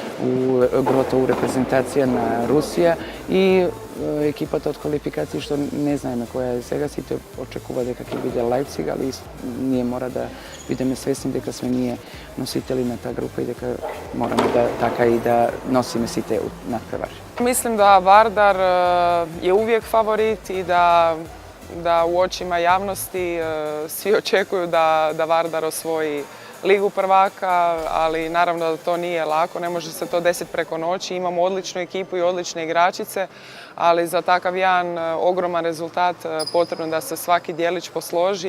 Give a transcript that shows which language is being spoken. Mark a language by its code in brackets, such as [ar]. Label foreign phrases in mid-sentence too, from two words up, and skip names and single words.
[mk] у репрезентација на Русија и екипата од квалификации што не знаеме која е сега, сите очекува дека ќе биде Лајпциг, али ние мора да бидеме свесни дека сме ние носители на таа група и дека мораме да така и да носиме сите надпревари. [hr] Mislim da Vardar je uvijek favorit i da u očima javnosti svi očekuju da Vardar osvoji Ligu prvaka, ali naravno da to nije lako, ne može se to desiti preko noći. Imamo odličnu ekipu i odlične igračice, ali za takav jedan ogroman rezultat potrebno da se svaki djelić posloži.